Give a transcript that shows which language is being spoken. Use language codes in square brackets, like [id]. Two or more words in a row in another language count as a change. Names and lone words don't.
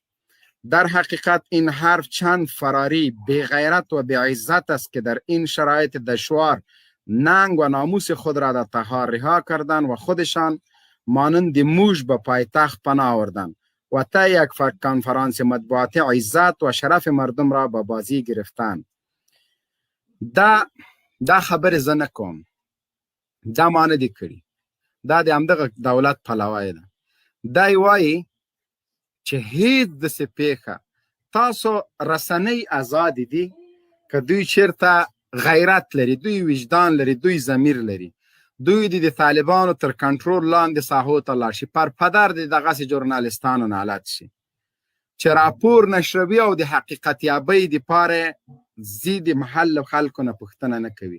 [fa] در حقیقت این حرف چند فراری بی‌غیرت و بی‌عزت است که در این شرایط دشوار ننگ و ناموس خود را در تخار رها کردند و خودشان مانند موش به پایتخت پناه آوردند و تا یک کنفرانس مطبوعاتی عزت و شرف مردم را به بازی گرفتند. [ps] دا خبر زه نه کوم، دا ما نه دي کړي، دا د همدغه دولت پلوی ده. دا وایي چې هیڅ داسې پیښه تاسو رسنۍ ازادې دي که دوی چېرته غیرت لري، دوی وجدان لري، دوی ضمیر لري، دوی د طالبانو تر کنټرول لاندې ساحو ته لاړ شي، پر پدر د دغسې ژورنالستانو نالت شي چې راپور نشروي او د حقیقت یابۍ دپاره ځي د محل خلکو نه پوښتنه نه کوي.